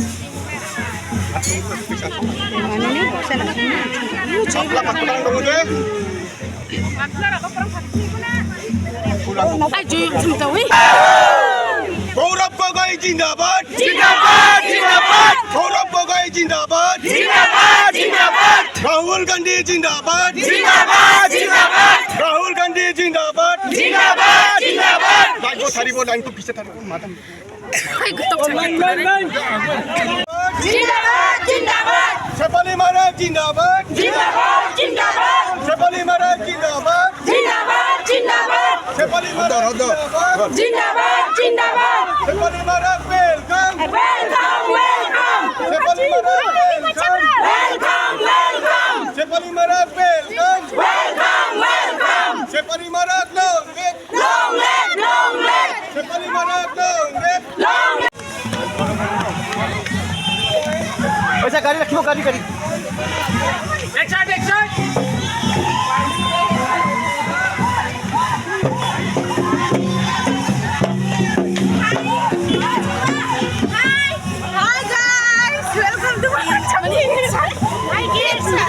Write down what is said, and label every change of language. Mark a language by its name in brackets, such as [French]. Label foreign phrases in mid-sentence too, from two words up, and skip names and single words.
[Hindi] গৌরব গগৈ ज़िंदाबाद ज़िंदाबाद ज़िंदाबाद গৌরব গগৈ ज़िंदाबाद ज़िंदाबाद ज़िंदाबाद রাহুল গান্ধী ज़िंदाबाद ज़िंदाबाद ज़िंदाबाद রাহুল গান্ধী ज़िंदाबाद ज़िंदाबाद ज़िंदाबाद [Assamese] লাইনটো ছাড়িব লাইনটো পিছে থাকিব মাতাম [Hindi] ज़िंदाबाद ज़िंदाबाद শেফালী মারা ज़िंदाबाद ज़िंदाबाद ज़िंदाबाद শেফালী মারা ज़िंदाबाद ज़िंदाबाद ज़िंदाबाद শেফালী মারা ज़िंदाबाद ज़िंदाबाद শেফালী মারা [English] welcome welcome welcome [Hindi] শেফালী মারা [English] welcome welcome [Hindi] শেফালী মারা [English] welcome welcome welcome [Hindi] শেফালী মারা লং [English] leg [Hindi] শেফালী মারা [English] long leg [Hindi] ऐसा गाड़ी रखियो गाड़ी गाड़ी एक साइड [English] Hi guys, welcome to my channel. Hi kids.